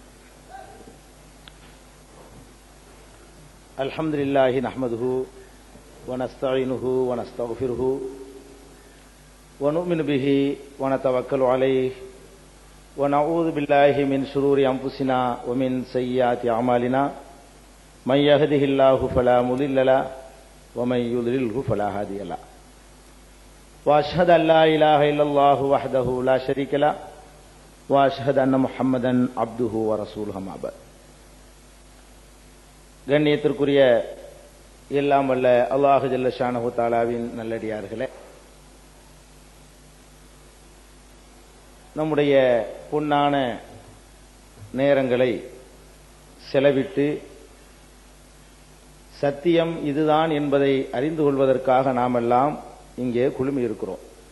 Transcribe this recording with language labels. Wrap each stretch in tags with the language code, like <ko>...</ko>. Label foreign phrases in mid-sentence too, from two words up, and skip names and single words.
<ar>الحمد لله نحمده ونستعينه ونستغفره ونؤمن به ونتوكل عليه ونعوذ بالله من شرور أنفسنا ومن سيئات أعمالنا من يهده الله فلا مضل له ومن يضلل فلا هادي له وأشهد أن لا إله إلا الله وحده لا شريك له وأشهد أن محمدا عبده ورسوله أما بعد.</ar> <ta>கண்ணியத்திற்குரிய எல்லாம் வல்ல அல்லாஹ்</ta> <ar>جل شأنه</ar> <ta>தஆலாவின் நல்லடியார்களே, நம்முடைய பொன்னான நேரங்களை செலவிட்டு சத்தியம் இதுதான் என்பதை அறிந்து கொள்வதற்காக நாமெல்லாம் இங்கே குழுமி இருக்கிறோம்.</ta>